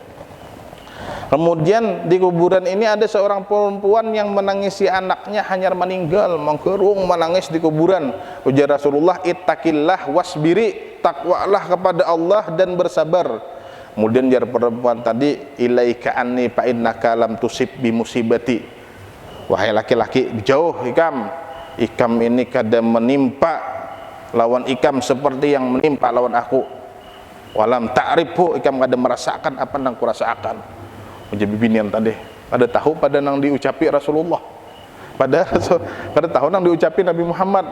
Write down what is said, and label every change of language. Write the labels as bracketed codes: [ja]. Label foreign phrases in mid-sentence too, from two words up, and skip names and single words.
[id] Kemudian di kuburan ini ada seorang perempuan yang menangisi anaknya hanya meninggal, menggerung menangis di kuburan. [bjn] Ujar Rasulullah, [ar] اتقي الله واصبري, [bjn] takwalah kepada Allah dan bersabar. Kemudian jar perempuan tadi, [ar] إليك عني فإنك لم تصب بمصيبتي. [bjn] Wahai laki-laki, jauh ikam ini kada menimpa lawan ikam seperti yang menimpa lawan aku. [ar] ولم تعرفوا, [bjn] ikam kada merasakan apa yang kurasakan. Ujar bibinian tadi, pada tahu pada nang diucapi Rasulullah, pada tahu nang diucapi Nabi Muhammad.